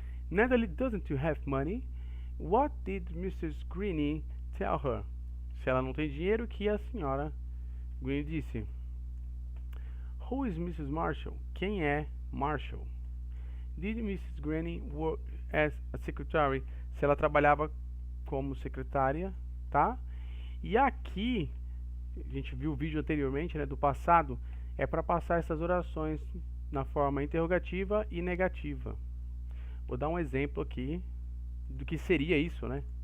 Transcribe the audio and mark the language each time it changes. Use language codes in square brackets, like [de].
[en] Natalie doesn't have money. What did Mrs. Greene tell her? [pt] Se ela não tem dinheiro, o que a senhora Greene disse? [en] Who is Mrs. Marshall? [pt] Quem é Marshall? [en] Did Mrs. Greene work as a secretary? [pt] Se ela trabalhava como secretária, tá? E aqui, a gente viu o vídeo anteriormente, né, do passado, é para passar essas orações na forma interrogativa e negativa. Vou dar um exemplo aqui do que seria isso, né?